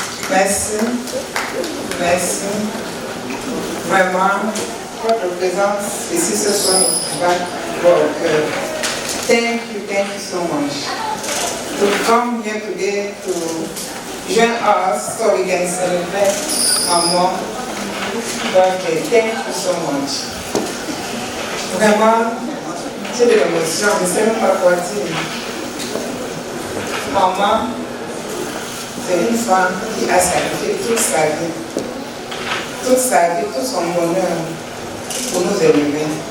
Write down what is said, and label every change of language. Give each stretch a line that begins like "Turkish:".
French: Merci. Merci. Vraiment, votre présence ici ce soir va pour le cœur.
English: Thank you so much. To come here today to join us so we can celebrate Maman birthday. Thank you so much.
French: Vraiment, j'ai de l'émotion, je ne sais même pas quoi dire. Maman, c'est une femme qui a sacrifié toute sa vie, tout son bonheur pour nous élever.